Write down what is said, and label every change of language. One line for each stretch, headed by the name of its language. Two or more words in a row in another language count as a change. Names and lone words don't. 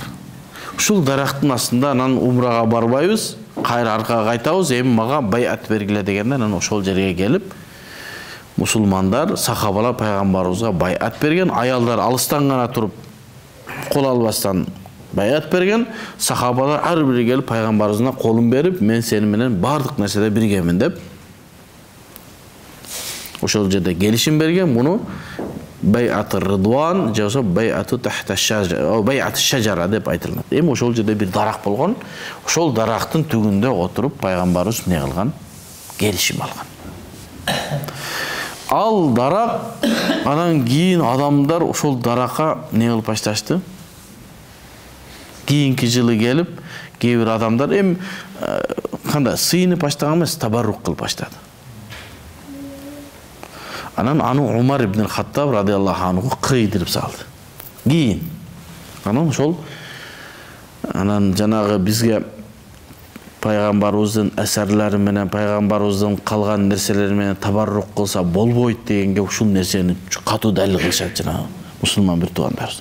Kyrgyz: Ушул дарактын астында анан умрага барбайбыз, кайра аркага кайтабыз, эми мага байат бергиле дегенде анан ошол жерге келип, мусулмандар, сахабалар пайгамбарыбызга байат берген, аялдар алыстан гана туруп, кол албастан байат берген, сахабалар ар бири келип пайгамбарыбызга колун берип, мен сени менен бардык нерседе биргемин деп ошол жерде келишим берген. Муну Bay'at-ы Rıdvan, жаса
Arabic: بيعة تحت الشجرة, بيعة الشجرة
Kyrgyz: деп айтылат. Эми ошол жерде бир дарак болгон. Ошол дарактын түгүндө отуруп пайгамбарыбыз эмне кылган? Келишим алган. Ал дарак, анан кийин адамдар ошол даракка эмне кылып башташты? Кийинки жылы келип, кээ бир адамдар эми кандай сыйынып баштаган эмес, табаррук кылып баштады. Анан аны Умар ибн Хаттаб
Arabic: رضي الله عنه
Kyrgyz: кыйдырып салды. Кийин анан ошол анан жанагы бизге пайгамбарыбыздын асарлары менен пайгамбарыбыздын калган нерселери менен табаррук кылса болбойт дегенге ушул нерсени катуу далил кылышат жанагы мусулман бир туугандарыбыз.